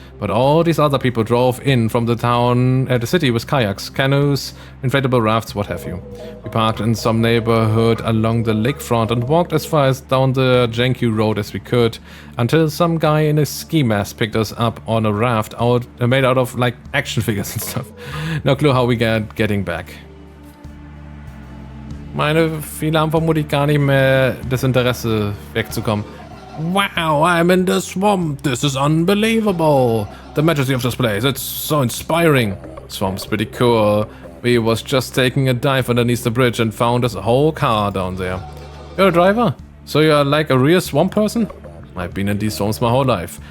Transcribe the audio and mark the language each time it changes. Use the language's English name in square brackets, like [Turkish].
[English] But all these other people drove in from the town, the city with kayaks, canoes, inflatable rafts, what have you. We parked in some neighborhood along the lakefront and walked as far as down the janky road as we could, until some guy in a ski mask picked us up on a raft made out of like action figures and stuff. No clue how we getting back. [German] Meine, viele haben vermutlich gar nicht mehr das Interesse wegzukommen. [English] Wow, I'm in the swamp. This is unbelievable. The majesty of this place, it's so inspiring. Swamp's pretty cool. We was just taking a dive underneath the bridge and found us a whole car down there. You're a driver? So you're like a real swamp person? I've been in these swamps my whole life.